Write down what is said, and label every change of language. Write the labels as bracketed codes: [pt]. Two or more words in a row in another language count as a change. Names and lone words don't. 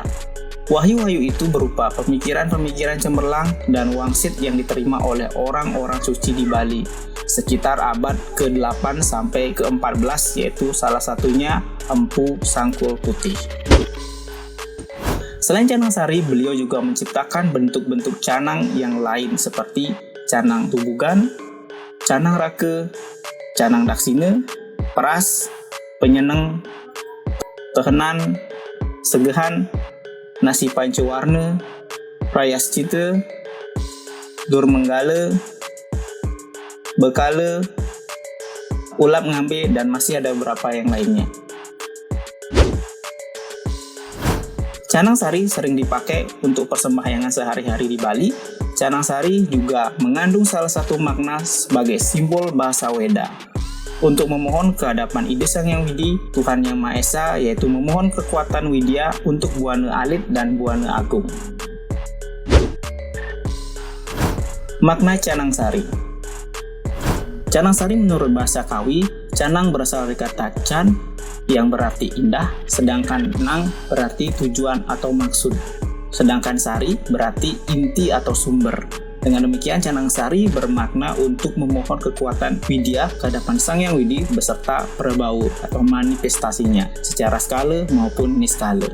[id] Wahyu-wahyu itu berupa pemikiran-pemikiran cemerlang dan wangsit yang diterima oleh orang-orang suci di Bali sekitar abad ke-8 sampai ke-14, yaitu salah satunya Empu Sangkul Putih. Selain Canang Sari, beliau juga menciptakan bentuk-bentuk canang yang lain seperti canang tubugan, canang raka, canang daksina, peras, penyeneng, tehenan, segehan, nasi pancawarna, prayascita, durmenggala, bekala, ulap ngambe, dan masih ada beberapa yang lainnya. Canang Sari sering dipakai untuk persembahyangan sehari-hari di Bali. Canang Sari juga mengandung salah satu makna sebagai simbol bahasa Weda untuk memohon kehadapan Ida Sang Hyang Widi, Tuhan Yang Maha Esa, yaitu memohon kekuatan widya untuk Buana Alit dan Buana Agung. Makna Canang Sari. Canang Sari menurut bahasa Kawi, canang berasal dari kata can yang berarti indah, sedangkan nang berarti tujuan atau maksud, sedangkan sari berarti inti atau sumber. Dengan demikian, Canang Sari bermakna untuk memohon kekuatan widya ke hadapan Sang Hyang Widi beserta prabau atau manifestasinya secara skala maupun niskala.